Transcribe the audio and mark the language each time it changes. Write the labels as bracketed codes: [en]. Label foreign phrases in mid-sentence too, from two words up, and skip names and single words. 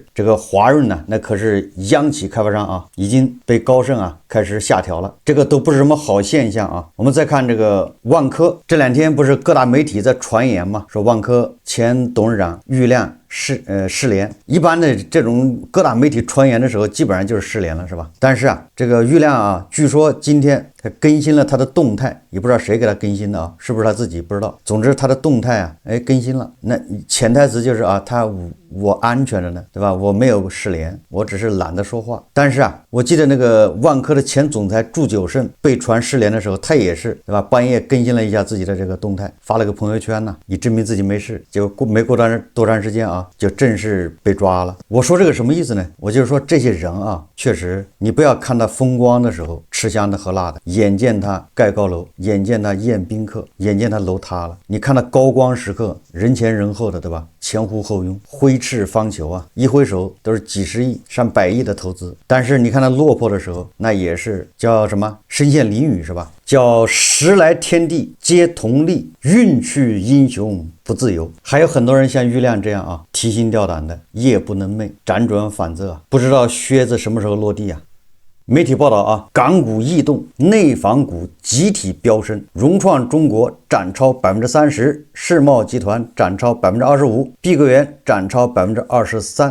[zh] 這個華潤呢，那可是央企開發商已經被高盛開始下調了，這個都不是什麼好現象我們再看這個萬科，這兩天不是各大媒體在傳言嗎？說萬科前董事長郁亮失聯。一般的這種各大媒體傳言的時候，基本上就是失聯了，是吧？但是這個郁亮據說今天他更新了他的動態，也不知道誰給他更新的是不是他自己不知道。總之他的動態更新了，那潛台詞就是我安全着呢，對吧？我沒有失聯，我只是懶得說話。但是我記得那個萬科的前總裁祝久勝被傳失聯的時候，他也是，對吧？半夜更新了一下自己的這個動態，發了個朋友圈以證明自己沒事。結果沒過多長時間就正式被抓了。我說這個什麼意思呢？我就是說這些人確實你不要看他風光的時候吃香的喝辣的，眼見他蓋高樓，眼見他宴賓客，眼見他樓塌了，你看他高光時刻人前人後的，對吧？前呼後擁，揮斥方遒一揮手都是幾十億上百億的投資。但是你看他落魄的時候，那也是叫什麼身陷囹圄，是吧？叫時來天地皆同力，運去英雄不自由。還有很多人像郁亮這樣提心吊膽的，夜不能寐，輾轉反側不知道靴子什麼時候落地媒體報道港股異動，內房股集體飆升，融創中國漲超30%，世茂集團漲超25%，碧桂園漲超23%。